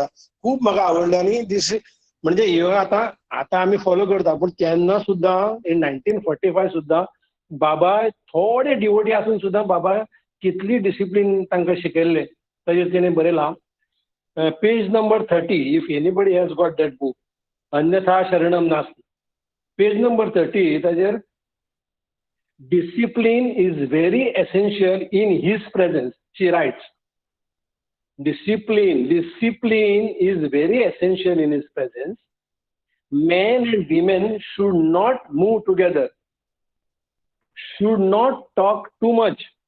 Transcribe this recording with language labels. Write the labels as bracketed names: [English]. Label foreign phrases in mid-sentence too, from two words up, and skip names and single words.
[Konkani] खूब म्हाका आवडले आनी म्हणजे ह्यो आतां आमी फॉलो करता, पूण तेन्ना सुद्दां इन 1945 सुद्दां बाबा थोडे डिवोटी आसून सुद्दां बाबा कितली डिसिप्लीन तांकां शिकयल्लें ताजेर तेणें बरयलां. [English] page number 30, if anybody has got that book, [Sanskrit] अन्यथा शरणम नास्ती. [English] page number 30 ताजेर discipline is very essential in his presence, she writes. Discipline is very essential in his presence. Men and women should not move together, should not talk too much.